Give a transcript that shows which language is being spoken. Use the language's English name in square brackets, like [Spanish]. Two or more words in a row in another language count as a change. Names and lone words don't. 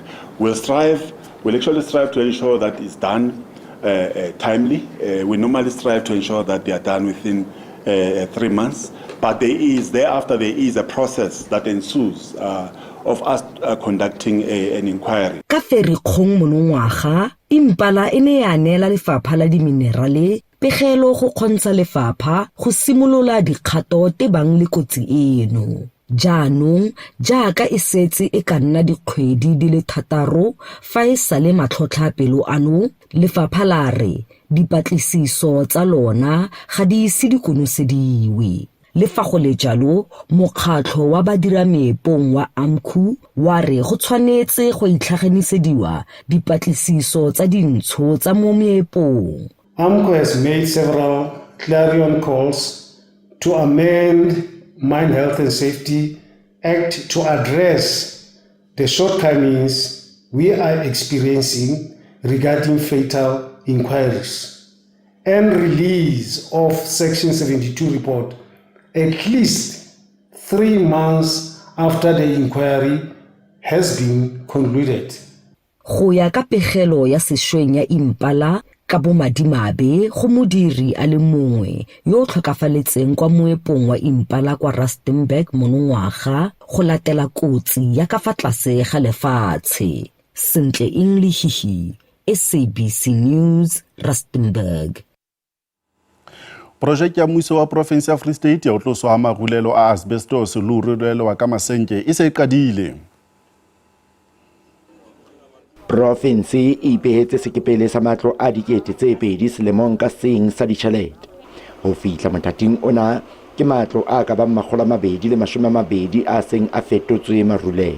[English] We'll actually strive to ensure that it's done timely. We normally strive to ensure that they are done within 3 months, but thereafter there is a process that ensues of us conducting an inquiry. [Tswana] Ka Ferikgong monongwaga, Impala e ne ya neela lefapha la diminerale pegelo go kgontsha lefapha go simolola dikgato tebang le kotsi eno. Jaanong jaaka e setse e ka nna dikgwedi di le 6 fa e sale matlhotlhapelo ano, lefapha la re dipatlisiso tsa lona ga di ise di konosediwe. Le fa go le jalo, mokgatlho wa badirameepong wa AMCU wa re go tshwanetse go itlhaganisediwa dipatlisiso tsa dintsho tsa mo meepong. AMCU has made several clarion calls to amend Mine Health and Safety Act to address the shortcomings we are experiencing regarding fatal inquiries and release of Section 72 report at least 3 months after the inquiry has been concluded. Go ya ka pegelo ya sešweng ya Impala ka bomadimabe go modiri a le mongwe yo tlhokafaletseng kwa moepong wa Impala kwa Rustenburg monongwaga go latela kotsi ya ka fa tlase ga lefatshe. Sentle English, SABC News, Rustenburg. [Southern Sotho] Projeke ya mmuso wa province ya Free State ya ho tloswa ha marulelo a asbestos le ho rulelwa ka masenke e se e qadile. Province e ipehetse sekepele sa matlo a dikete tse 2 selemong ka seng sa ditjhelete. Ho fihla mothating ona ke matlo a ka bang 220 a seng a fetotswe marulelo.